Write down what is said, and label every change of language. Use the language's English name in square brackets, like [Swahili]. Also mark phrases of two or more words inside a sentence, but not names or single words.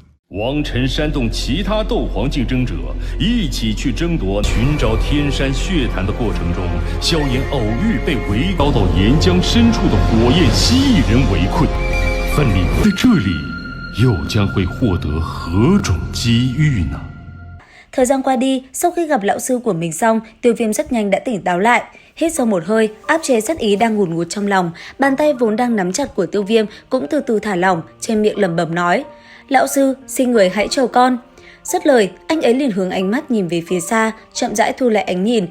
[Chinese] 王晨煽动其他斗皇竞争者一起去争夺寻找天山血潭的过程中，萧炎偶遇被围遭到岩浆深处的火焰蜥蜴人围困，范蠡在这里又将会获得何种机遇呢？ [Vietnamese] Thời gian qua đi, sau khi gặp lão sư của mình xong, Tiêu Viêm rất nhanh đã tỉnh táo lại. Hít sâu một hơi, áp chế sát ý đang ngùn ngụt trong lòng, bàn tay vốn đang nắm chặt của Tiêu Viêm cũng từ từ thả lỏng, trên miệng lẩm bẩm nói: "Lão sư, xin người hãy chờ con." Dứt lời, anh ấy liền hướng ánh mắt nhìn về phía xa, chậm rãi thu lại ánh nhìn.